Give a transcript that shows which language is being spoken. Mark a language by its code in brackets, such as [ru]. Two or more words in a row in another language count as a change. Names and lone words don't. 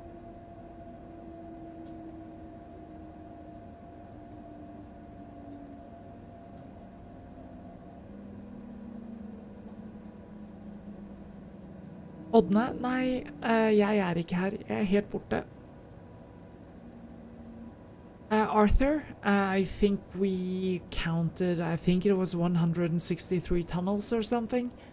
[no] Ådne, nei, jeg er ikke her. Jeg er helt borte. [en] Arthur, I think we counted, I think it was 163 tunnels or something.